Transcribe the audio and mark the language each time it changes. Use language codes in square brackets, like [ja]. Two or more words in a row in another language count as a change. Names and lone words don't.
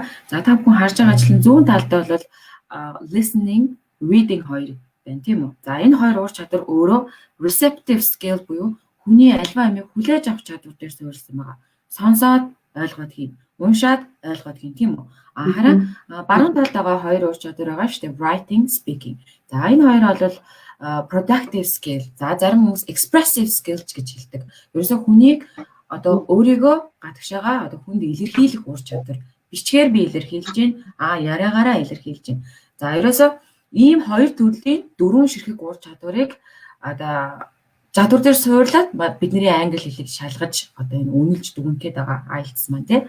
[mn] За та бүхэн харж байгаа ажлын зүүн талд бол [en] listening, reading [mn] хоёр байна тийм үү? За энэ хоёр ур чадвар өөрөө [en] receptive skill [mn] буюу хүний альва амийг хүлээж авах чадвар дээр суурилсан байгаа. Сонсоод ойлгоод хийн. уншаад ойлгоод гин тийм үү. Харин баруун талд байгаа хоёр ур чадвар байгаа шүү дээ. [en] Writing, speaking. [mn] За энэ хоёр бол [en] productive skill. [mn] За зарим хүмүүс [en] expressive skills [mn] гэж хэлдэг. Ерөөсөө хүнийг одоо өөрийгөө гадагшаага одоо хүнд илэрхийлэх ур чадвар. Бичгээр би илэрхийлж гин, яриагаараа илэрхийлж гин. За ерөөсөө ийм хоёр төрлийн дөрвөн ширхэг ур чадварыг одоо чадвар дээр суурлаад бидний англи хэлийг шалгаж одоо энэ үнэлж дүгнэхэд байгаа IELTS маань тий.